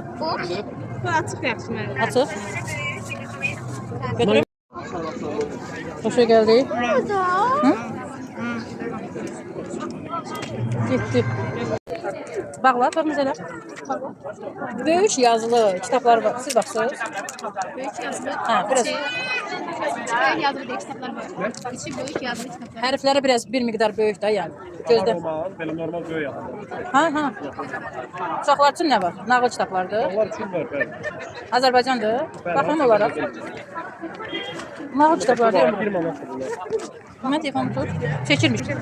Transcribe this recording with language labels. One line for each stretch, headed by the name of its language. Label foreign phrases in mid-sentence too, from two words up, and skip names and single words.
Azerbaijani: Bu açıq yaxşı mənə. Açıq. Götürüm. Xoşa gəldi. Hı? Getdi. Bağla, tormuz elə. Böyük yazılı kitablar var. Siz baxsınız.
Turkish: Büyük yazılı.
Azerbaijani: Ha, biraz.
Turkish: Büyük yazılı diye kitaplar var. İçi büyük yazılı kitaplar.
Azerbaijani: Hərfləri biraz bir miqdar böyük də yəni. Gözdə. Belə normal böyük yazılır. Ha. Uşaqlar üçün nə var? Nağıl kitablardır. Onlar üçün var, bəli. Azərbaycandır. Baxım olaraq. Nağıl kitablardır. 1 manatdır bunlar. Mən telefonu tut. Çəkirmiş.